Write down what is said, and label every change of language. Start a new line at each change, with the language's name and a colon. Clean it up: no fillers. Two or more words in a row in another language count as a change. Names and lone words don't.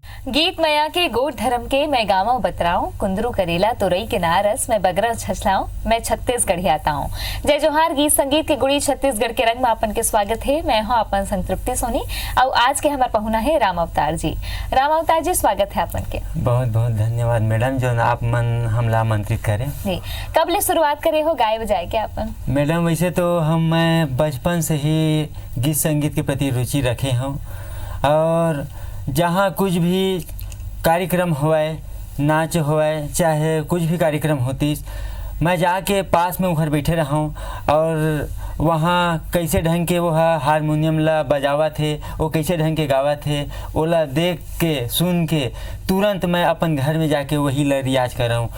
Chhattisgarhi: गीत मया के गोट धर्म के मैं गाँव बतराऊं, कुंदरू करेला तुरई के नारस मैं बगरा छछलाऊं, मैं छत्तीसगढ़ी आता हूँ। जय जोहार। गीत संगीत के गुड़ी छत्तीसगढ़ के रंग में अपन के स्वागत है। मैं हूँ अपन संतृप्ति सोनी और आज के हमारे पहुना है राम अवतार जी। राम अवतार जी, स्वागत है अपन के। बहुत बहुत धन्यवाद मैडम जो आप मन हमला आमंत्रित करें। जी, कब ले शुरुआत करे हो गाय बजाए के अपन? मैडम वैसे तो मैं बचपन से ही गीत संगीत के प्रति रुचि रखे हूँ और जहाँ कुछ भी कार्यक्रम हुए, नाच हुए, चाहे कुछ भी कार्यक्रम होती, मैं जाके पास में उधर बैठे रहा हूँ और वहाँ कैसे ढंग के वो हारमोनियम ला बजावा थे, वो कैसे ढंग के गावा थे, ओला देख के सुन के तुरंत मैं अपन घर में जाके वही ला रियाज कर रहा हूँ।